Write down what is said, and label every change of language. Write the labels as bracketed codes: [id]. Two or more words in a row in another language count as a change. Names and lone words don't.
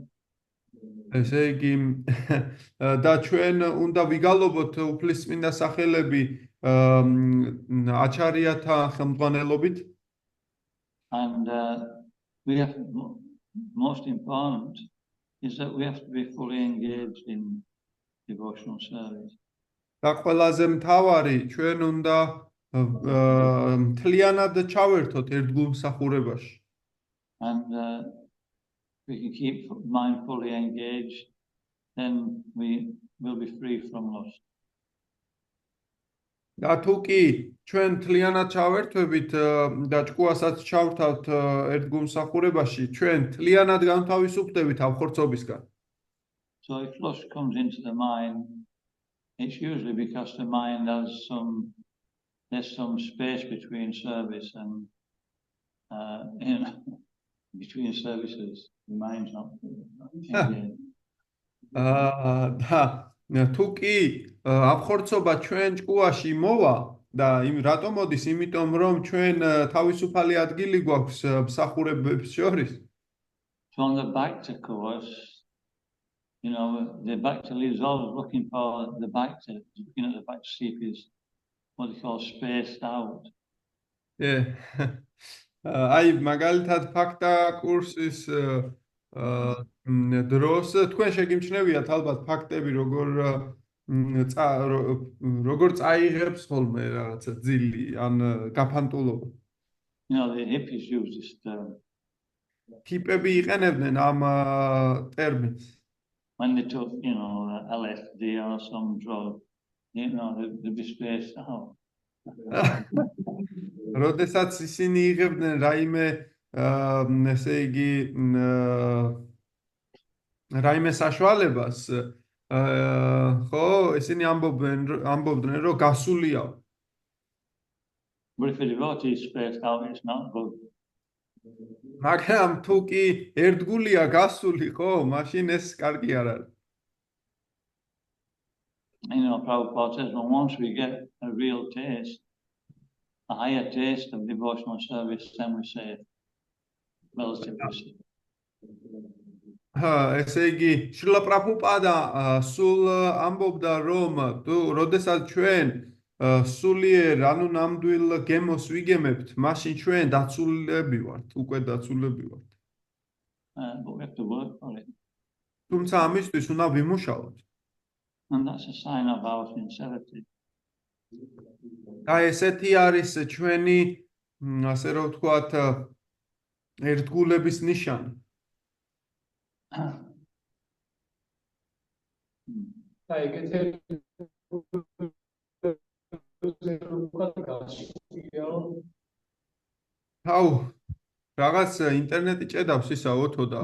[ka] ესე იგი და ჩვენ უნდა ვიგალობოთ უფლისწმინდა სახელები აჩარიათა ხელმძღვანელობით. [en] And we have most important is that we have to be fully engaged in devotional service. [ka] და ყველაზე მთავარი ჩვენ უნდა მთლიანად ჩავერთოთ ერთგულ მსახურებაში. [en] And we can keep mind fully engaged, then we will be free from lust. [ka] და თუ კი ჩვენ მთლიანად ჩავერთვებით და ჭკუასაც ჩავთავთ ერთგულ მსახურებაში, ჩვენ მთლიანად განთავისუფლდებით აფხორცობისგან. [en] So if lust comes into the mind, it's usually because the mind has there's some space between service and between services. The mind's not engaged. [ka] და თუ კი აფხორცობა ჩვენ ჭკუაში მოვა და რატომ მოდის? იმიტომ რომ ჩვენ თავისუფალი ადგილი გვაქვს მსახურებებს შორის. [en] So on the Bhakti course, the Bhakti leader is always looking for the Bhakti, looking at the Bhakti see if he's what they call spaced out. [ka] აი მაგალითად ფაქტა კურსის დროს თქვენ შეგიმჩნევიათ ალბათ ფაქტები როგორ წაიღებს ხოლმე რაღაცა ძილი ან გაფანტულობა. [en] The hippies use this term. [ka] ჰიპები იყენებდნენ ამ ტერმინს. [en] When they took, LSD or some drug, they'd be spaced out. [ka] როდესაც ისინი იღებდნენ რაიმე ესე იგი რაიმე საშუალებას, ხო, ისინი ამბობდნენ, რომ გასულია. [en] But if a devotee is spaced out, it's not good. [ka] მაგრამ თუ კი ერთგულია გასული, ხო, მაშინ ეს კარგი არ არის. [en] Prabhupada says, well, once we get a real taste, a higher taste of devotional service, then we say relatively safe. [ka] ესე იგი, შრილა პრაბჰუპადა სულ ამბობდა, რომ როდესაც ჩვენ სულიერ, ანუ ნამდვილ გემოს ვიგემებთ, მაშინ ჩვენ დაცულები ვართ, უკვე დაცულები ვართ. [en] But we have to work for it. [ka] თუმცა ამისთვის უნდა ვიმუშაოთ. [en] And that's a sign of our sincerity. [ka] და ესეთი არის ჩვენი, ასე რომ ვთქვათ, ერთგულების ნიშანი. აუ, რაღაც ინტერნეტი ჭედავს ისაო თოდა.